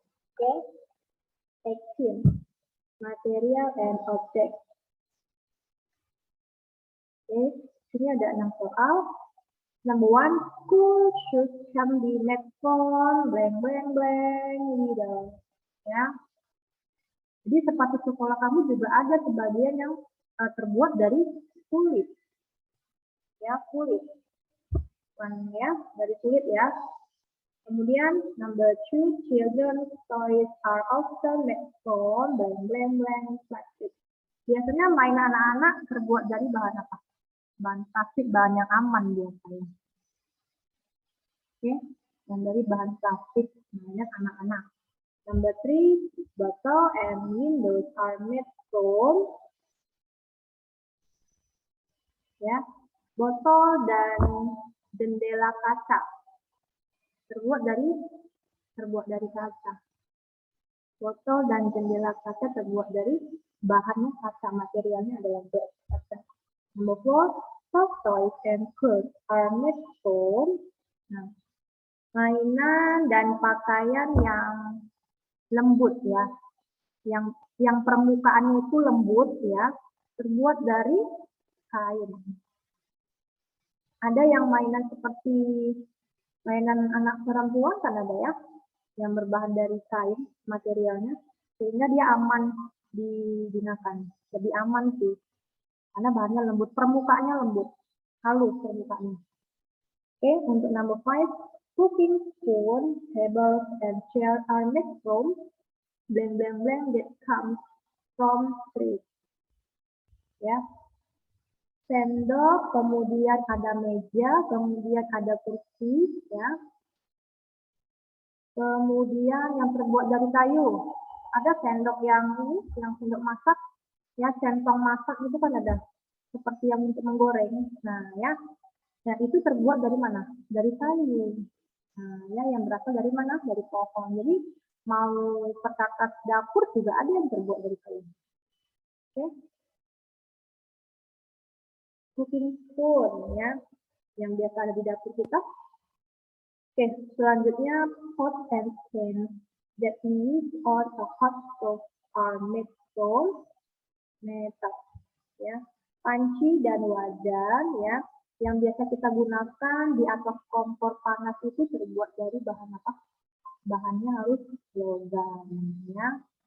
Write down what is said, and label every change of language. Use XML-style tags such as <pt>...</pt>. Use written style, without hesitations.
<en>Oke, action, material and object.</en> <id>Oke, sini ada 6 soal.</id> <en>Number 1, school shoes can be made from blank blank blank needle.</en> <id>Ya. Jadi sepatu sekolah kamu juga ada sebagian yang terbuat dari kulit. Ya, kulit. Ya, dari kulit ya. Kemudian</id> <en>number 2, children's toys are often made from blank blank blank plastic.</en> <id>Biasanya mainan anak-anak terbuat dari bahan apa? Bahan plastik, bahan yang aman biasanya. Oke, yang dari bahan plastik mainan anak-anak.</id> <en>Number 3, bottle and windows are made from</en> <id>Ya, botol dan jendela kaca terbuat dari kaca. Botol dan jendela kaca terbuat dari bahannya kaca, materialnya adalah kaca.</id> <en>Number 4, soft toys and clothes are made from.</en> <id>Nah, mainan dan pakaian yang lembut ya, yang permukaannya itu lembut ya, terbuat dari kain. Ada yang mainan seperti mainan anak perempuan kan ada ya, yang berbahan dari kain materialnya, sehingga dia aman digunakan, lebih aman sih, karena bahannya lembut, permukaannya lembut, halus permukaannya. Oke, untuk</id> <en>number 5, cooking spoon, tables, and chair are made from blank blank blank that comes from trees.</en> <id>Ya, sendok, kemudian ada meja, kemudian ada kursi, ya. Kemudian yang terbuat dari kayu. Ada sendok yang sendok masak, ya, centong masak itu kan ada, seperti yang untuk menggoreng. Nah, ya. Nah, itu terbuat dari mana? Dari kayu. Nah, ya, yang berasal dari mana? Dari pohon. Jadi, mau perkakas dapur juga ada yang terbuat dari kayu. Oke. Cooking spoon, ya, yang biasa ada di dapur kita. Oke, selanjutnya</id> <en>pot and pans that use on a hot stove are made from metal.</en> <id>Ya, panci dan wajan ya, yang biasa kita gunakan di atas kompor panas itu terbuat dari bahan apa? Bahannya harus logam ya.</id>